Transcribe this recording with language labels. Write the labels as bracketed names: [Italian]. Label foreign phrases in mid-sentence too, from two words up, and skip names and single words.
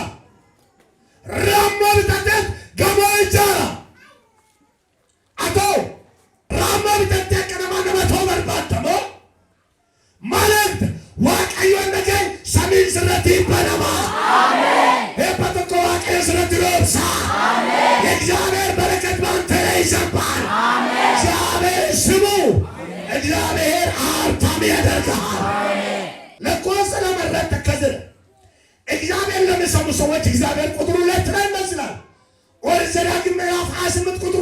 [Oromo] Raammoo bitateetu gamoo ijaara. Atoo raammoo bitatee akka nama ta'uu barbaadda moo? Maaliif Waaqayyoon dhaga'e samiin sirratti banama. Eebba tokko Waaqayyo sirratti roobsa. [Amharic] የእግዚአብሔር በረከት ባንተ ላይ ይዘንባል። እግዚአብሔር ስሙ እግዚአብሔር ሀብታም ያደርግሃል። ለኮስ ለመረጥ ተከዝር እግዚአብሔር ለሚሰሙ ሰዎች እግዚአብሔር ቁጥሩ 2 ላይ ይመስላል። ኦሪት ዘዳግም ምዕራፍ 28 ቁጥሩ